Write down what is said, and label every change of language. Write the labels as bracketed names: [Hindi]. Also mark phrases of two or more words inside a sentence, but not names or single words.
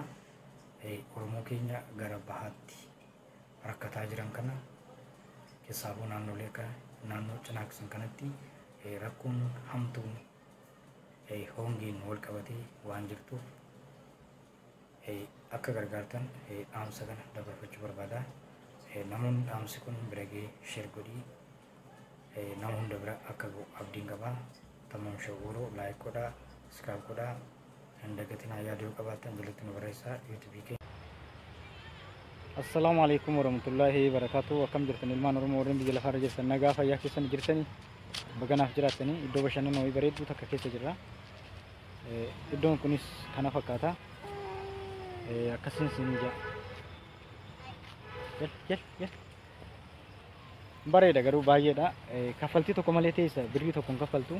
[Oromo] Oromoo keenya gara bahaatti rakkataa jiran kana keessaafuu naannolee akka naannoo Cinaaqsan kanatti rakkoon hamtuun hongeen wal qabatee waan jirtuuf akka gargaartan dhaamsa kana dabarfachuu barbaada. Namoonni dhaamsi kun bira ga'ee sheer godhii nama hunda bira akka ga'u abdiin qaba. Tamam shawwuroo laayik godhaa, subscribe godhaa. Handagatinaa yaada yoo qabaattan jalatti nu barreessaa YouTube keenya. [Arabic] السلام عليكم ورحمة الله وبركاته. [Oromo] Akkam jirtan ilmaan Oromoo warreen biyya lafaarra jirtan nagaa fayyaa keessan jirtanii baganaaf jiraattanii iddoo bashannanaa wayii bareedduu takka keessa jirra. Iddoon kunis kana fakkaata. Akkasiin siin ija. Jal. Bareeda garuu baay'eedha. Kaffaltii tokko malee teessa birrii tokko hin kaffaltu.